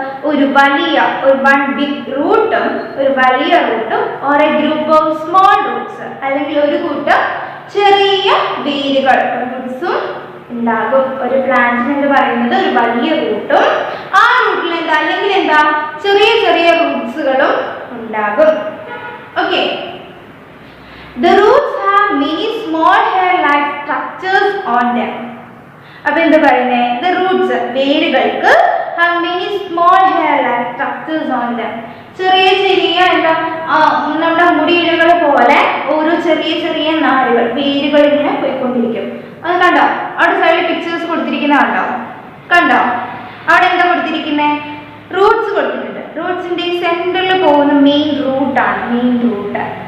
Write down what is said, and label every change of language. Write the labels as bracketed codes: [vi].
[ml] ഒരു one big റൂട്ടും ഒരു വലിയ റൂട്ടും [en] or a group of small roots, [ml] അല്ലെങ്കിൽ ഒരു കൂട്ടം ചെറിയ വേരുകൾ, റൂട്ട്സും ഉണ്ടാകും. ഒരു പ്ലാന്റിന് എന്ന് പറയുന്നത് ഒരു വലിയ റൂട്ടും ആ റൂട്ടിൽ അല്ലെങ്കിൽ ചെറിയ ചെറിയ റൂട്ട്സുകളും ഉണ്ടാകും. [en] Okay. The roots have many small hair-like structures on them. [ml] അപ്പോൾ എന്താ പറയുന്നത്? [en] The roots, [ml] വേരുകൾക്ക് [en] have many small hair-like structures on them. [ml] ചെറിയ ചെറിയ എന്താ നമ്മുടെ മുടിയിഴകൾ പോലെ ഓരോ ചെറിയ ചെറിയ നാരുകൾ വേരുകൾ ഇങ്ങനെ പോയിക്കൊണ്ടിരിക്കും. അത് കണ്ടോ? അവിടെ സൈഡിൽ പിക്ചേഴ്സ് കൊടുത്തിരിക്കുന്ന കണ്ടോ? അവിടെ എന്താ കൊടുത്തിരിക്കുന്നത്? റൂട്ട്സ് കൊടുത്തിട്ടുണ്ട്. റൂട്ട്സിന്റെ സെന്ററിൽ പോകുന്ന മെയിൻ റൂട്ടാണ്, മെയിൻ റൂട്ട്.